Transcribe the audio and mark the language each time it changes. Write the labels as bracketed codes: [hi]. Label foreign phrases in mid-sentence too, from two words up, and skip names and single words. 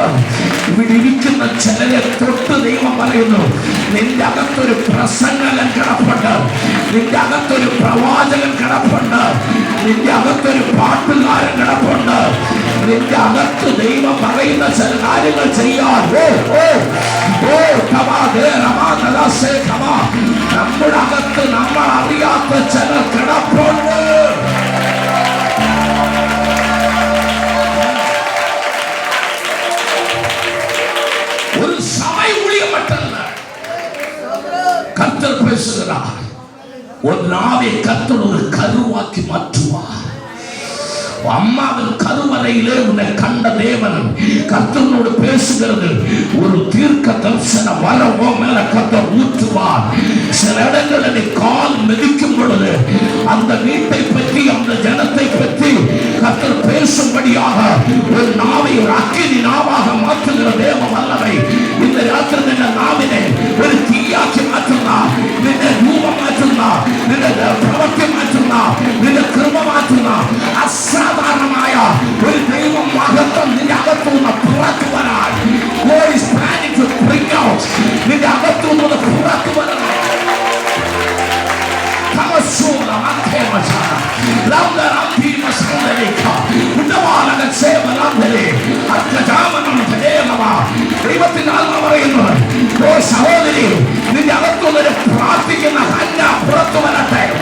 [ml] ഇവിടെ ഇരിക്കുന്ന ചിലരെ തൊട്ട് ദൈവം പറയുന്നു, നിന്റെ അകത്തൊരു പ്രസംഗകൻ കിടപ്പുണ്ട്, നിന്റെ അകത്തൊരു പ്രവാചകൻ കിടപ്പുണ്ട്, നിന്റെ അകത്തൊരു പാട്ടുകാരൻ കിടപ്പുണ്ട്, നിന്റെ അകത്ത് ദൈവം പറയുന്ന ചില കാര്യങ്ങൾ ചെയ്യാൻ നമ്മുടെ അകത്ത് നമ്മൾ അറിയാത്ത ചില കിടപ്പുണ്ട്. ഒരു സമയം ഒളിയാൻ പറ്റില്ല. [ta] കർത്തർ பேசுகிறார். ஒரு நாவை கர்த்தர் ஒரு கருவாக்கி மாற்றுவார். அம்மாவின் கருவறையிலே உன்னை கண்ட தேவன் கர்த்தனோடு பேசுகிறது. ஒரு தீர்க்க தரிசன வரவோ மேல கர்த்தர் ஊற்றுவார். சில இடங்களில் நீ கால் மிதிக்கும் பொழுது அந்த வீட்டை பற்றி, அந்த ஜனத்தை பற்றி கர்த்தர் பேசும்படியாக ஒரு நாவை ஒரு அக்கினி நாவாக மாற்றுகிற தேவ வல்லமை இந்த ராத்திரி [ml] നിന്റെ നാവിനെ ഒരു തീയാക്കി മാറ്റുന്ന, നിന്റെ രൂപം മാറ്റുന്ന, നിന്റെ പ്രവൃത്തി മാറ്റുന്ന, നിന്റെ കൃപ മാറ്റുന്ന അസാധാരണമായ ഒരു ദൈവ മഹത്വം നിന്റെ അകത്തുനിന്ന് പുറത്തു വരാൻ. [en] God is planning to bring out. [ml] നിന്റെ അകത്തുനിന്ന് പുറത്തു വരാൻ. ദൈവത്തിന്റെ ആത്മ പറയുന്നു, ഓ സഹോദരി, നിന്റെ അകത്തുനിന്ന് പ്രാർത്ഥിക്കുന്ന ഹന്ന പുറത്തു വരട്ടെ.